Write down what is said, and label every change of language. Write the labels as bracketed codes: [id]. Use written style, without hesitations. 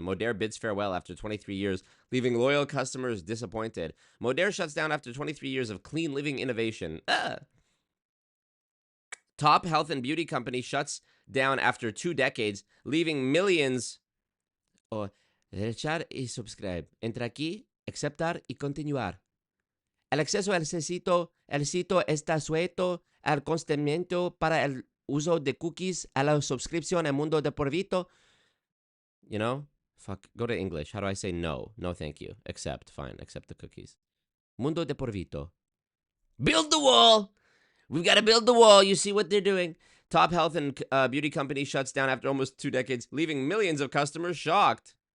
[en] Modere bids farewell after 23 years, leaving loyal customers disappointed. Modere shuts down after 23 years of clean living innovation. Top health and beauty company shuts down after 2 decades, leaving millions. [es] Oh, derechar y subscribe. Entra aquí, aceptar y continuar. El acceso al sitio está sujeto al consentimiento para el uso de cookies a la suscripción al mundo de por vida. [en] You know? Fuck. Go to English. How do I say no? No, thank you. Accept. Fine. Accept the cookies. [es] Mundo de por vida. [en] Build the wall! We've got to build the wall. You see what they're doing. Top health and beauty company shuts down after almost 2 decades, leaving millions of customers shocked.